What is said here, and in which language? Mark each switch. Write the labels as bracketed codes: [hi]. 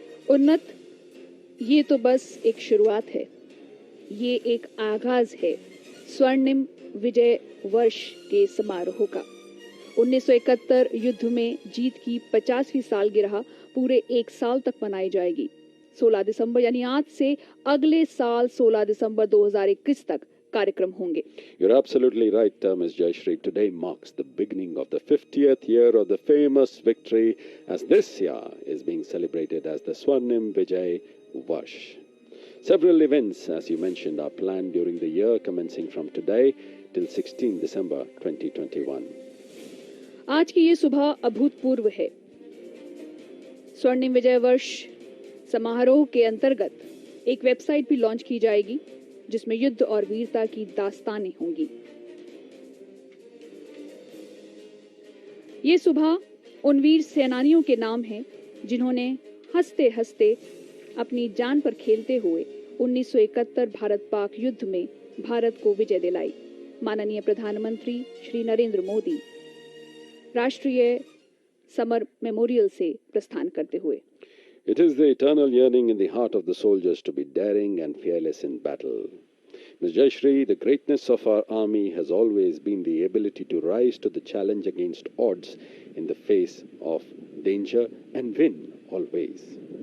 [hi] उन्नत, ये तो बस एक शुरुआत है, ये एक आगाज है स्वर्णिम विजय वर्ष के समारोह का। 1971 युद्ध में जीत की 50वीं सालगिरह पूरे एक साल तक मनाई जाएगी। 16 दिसंबर यानी आज से अगले साल 16 दिसंबर 2021 तक कार्यक्रम होंगे। [en] You're absolutely right, Ms. Jayashree. Today marks the beginning of the 50th year of the famous victory, as this year is being celebrated as the Swarnim Vijay Varsh. Several events, as you mentioned, are planned during the year, commencing from today till 16 December 2021. [hi] आज की ये सुबह अभूतपूर्व है। स्वर्णिम विजय वर्ष समारोह के अंतर्गत एक वेबसाइट भी लॉन्च की जाएगी, जिसमें युद्ध और वीरता की दास्तानें होंगी। ये सुबह उन वीर सेनानियों के नाम है जिन्होंने हंसते हंसते अपनी जान पर खेलते हुए 1971 भारत पाक युद्ध में भारत को विजय दिलाई। माननीय प्रधानमंत्री श्री नरेंद्र मोदी राष्ट्रीय समर मेमोरियल से प्रस्थान करते हुए। [en] It is the eternal yearning in the heart of the soldiers to be daring and fearless in battle. Ms. Jayashree, the greatness of our army has always been the ability to rise to the challenge against odds in the face of danger and win always.